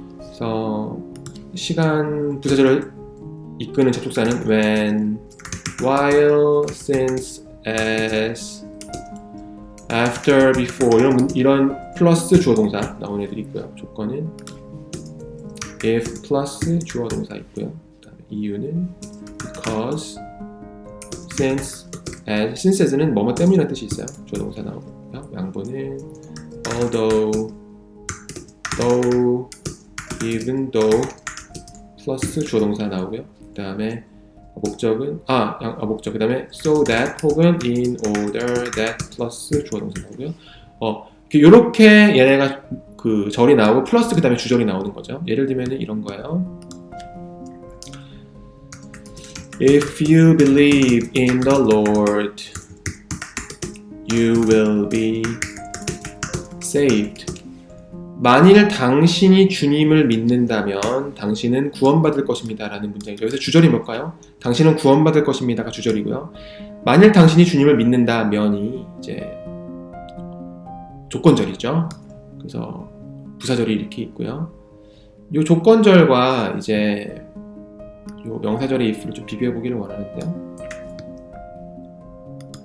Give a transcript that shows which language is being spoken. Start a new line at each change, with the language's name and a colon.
Korean: 그래서 시간 부사절을 이끄는 접속사는 when, while, since, as, after, before 이런 플러스 주어 동사 나오는 애들이 있고요. 조건은 if 플러스 주어 동사 있고요. 그다음에 이유는 because, since, as. since as는 뭐뭐 때문이라는 뜻이 있어요. 주어 동사 나오고요. 양보는 although, though, even though 플러스 주어 동사 나오고요. 그다음에 목적은 목적. 그다음에 so that 혹은 in order that 플러스 주어 동사 나오고요. 이렇게 얘네가 그 절이 나오고 플러스 그다음에 주절이 나오는 거죠. 예를 들면은 이런 거예요.
English: If you believe in the Lord, you will be saved.
Korean: 만일 당신이 주님을 믿는다면 당신은 구원받을 것입니다 라는 문장이죠. 여기서 주절이 뭘까요? 당신은 구원받을 것입니다가 주절이고요. 만일 당신이 주님을 믿는다면이 이제 조건절이죠. 그래서 부사절이 이렇게 있고요. 이 조건절과 이제 이 명사절의 if를 좀 비교해 보기를 원하는데요.